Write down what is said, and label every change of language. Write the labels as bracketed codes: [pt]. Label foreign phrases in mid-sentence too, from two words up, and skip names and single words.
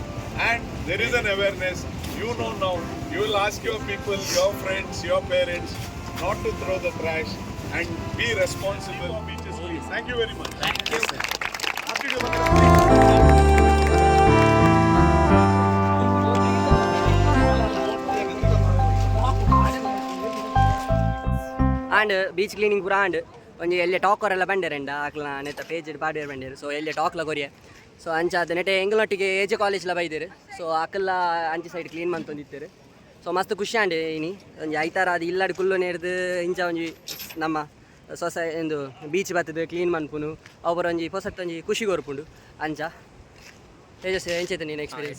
[en] And there is an awareness. You know now, you will ask your people, your friends, your parents not to throw the trash and be responsible. Beaches clean. Thank you very much. Thank you. Happy and beach cleaning [tcy] ಪೂರ ಆಂಡ್ ಒಂಜಿ ಎಲ್ಲಿ ಟಾಕರೆಲ್ಲ ಬಂಡೇರಂಡ ಆಕ್ಲ ನೆತ್ತ ಪೇಜ್ ಪಾಡೇರು ಬಂಡೇರು ಸೊ ಎಲ್ಲಿ ಟಾಕ್ಲ ಕೊರಿಯ ಸೊ ಅಂಚಾದ ನೆಟ್ಟೆ ಎಂಗ್ಲೊಟ್ಟಿಗೆ ಏಜೆ ಕಾಲೇಜ್ಲ ಬೈದೇರು ಸೊ ಅಕ್ಕಲ್ಲ ಅಂಚೆ [en] side clean [tcy] ಮಂತೊಂದಿತ್ತೇರು ಸೊ ಮಸ್ತ್ ಖುಷಿ ಆಂಡೆ ಇನಿ ಒಂಜಿ ಐತಾರ ಅದು ಇಲ್ಲಾಡಿ ಕುಲ್ಲು ನೇರ್ದು ಇಂಚ ಒಂಜಿ ನಮ್ಮ ಎಂದು ಬೀಚ್ ಬತ್ತದು ಕ್ಲೀನ್ ಮನ್ಪುನು ಅವ್ರ ಒಂಜಿ ಹೊಸತ್ತು ಒಂಜಿ ಖುಷಿ ಕೊರ್ಪುಂಡು ಅಂಚ ತೇಜಸ್ ಎಂಚೈತೆ ನೀನು ಎಕ್ಸ್ಪೀರಿಯನ್ಸ್